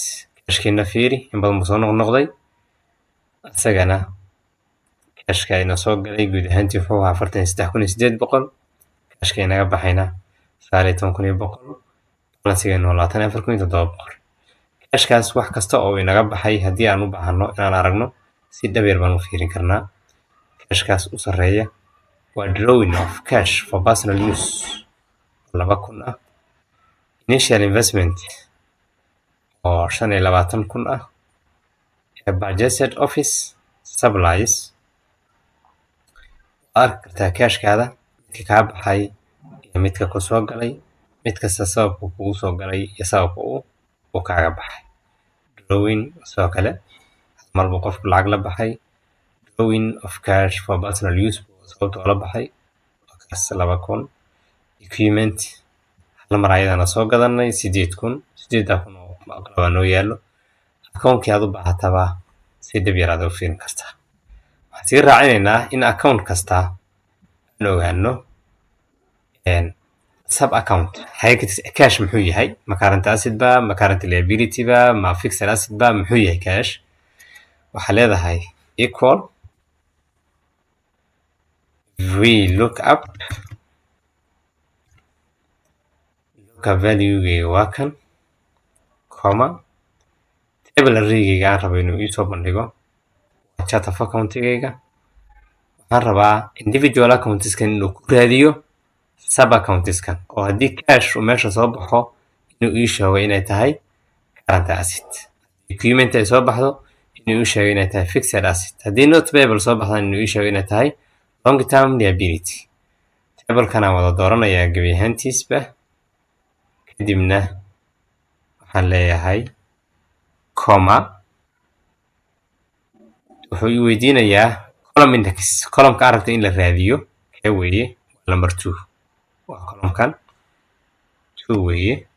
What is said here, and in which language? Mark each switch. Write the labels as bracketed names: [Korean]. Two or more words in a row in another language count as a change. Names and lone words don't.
[Somali] cashkiina fiiri in badan buu soo noqnoqday, isagana cashka ayna soo galay guud ahaantii wuxuu ahaa 43,800, cashka inaga baxayna 19,100, balance-geena waa 24,700. cashkaas wax kasta oo inaga baxay haddii aan u baahano inaan aragno si dhabeer baan u fiirin karnaa. cashkaas u sarreeya waa [English] drawing of cash for personal use [Somali] 2,000 ah, [English] initial investment [Somali] oo 25,000 ah, [English] budgeted office supplies. [Somali] arki kartaa cashkaada midka kaa baxay iyo midka ku soo galay, mid kasta sababka kugu soo galay iyo sababka uu kaaga baxay. drawing sidoo kale marba qofku lacag la baxay, [English] drawing of cash for personal use [Somali] sababta oo la baxay waa kaas 2,000. equipment hal mar ayadana soo gadanay 8,000 oo aqlabaa noo yaallo. account-kii aad u baahataba si dhib yar aad u fiirin kartaa. waxaan sii raacinaynaa in account kasta aan ogaano [English] sub account [Somali] cash muxuu yahay ma [English] current asset [Somali] ba ma [English] current liability [Somali] ba ma [English] fixed asset [Somali] ba muxuu yahay cash waxaa leedahay equal [English] we look up value [Somali] waa kan [English] comma table array-gayga [Somali] aan rabo inuu ii soo bandhigo [English] chart of account-gayga [Somali] waxaan rabaa [English] individual accounts-kan [Somali] inuu ku raadiyo [English] sub accounts-kan [Somali] oo haddii cash uu meesha soo baxo inuu ii sheego inay tahay [English] current asset document [Somali] ay soo baxdo inuu ii sheego inay tahay [English] fixed asset [Somali] haddii [English] not payable [Somali] soo baxdo inuu ii sheego inay tahay [English] long term liability [Somali] table-kan aan wada dooranayaa gebi ahaantiisba kadibna waxaan leeyahay comma wuxuu ii weydiinayaa [English] column index column-ka [Somali] aragta in la raadiyo kee weeye number 2 waa column-kan 2 weeye